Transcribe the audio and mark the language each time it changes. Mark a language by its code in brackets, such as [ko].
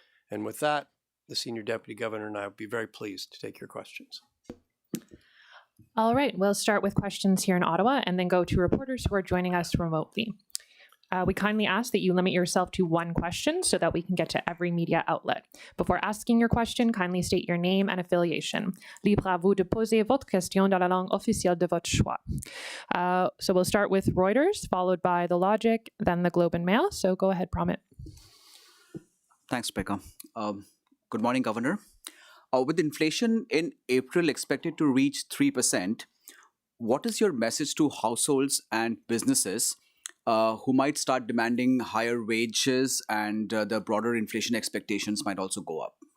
[en] And with that, the Senior Deputy Governor and I will be very pleased to take your questions. All right, we'll start with questions here in Ottawa and then go to reporters who are joining us remotely. We kindly ask that you limit yourself to one question so that we can get to every media outlet. Before asking your question, kindly state your name and affiliation. [fr] Libre à vous de poser votre question dans la langue officielle de votre choix. [en] So we'll start with Reuters, followed by The Logic, then the Globe and Mail. So go ahead, Pramit. Thanks, Becca. Good morning, Governor. With inflation in April expected to reach 3%, what is your message to households and businesses who might start demanding higher wages and the broader inflation expectations might also go up?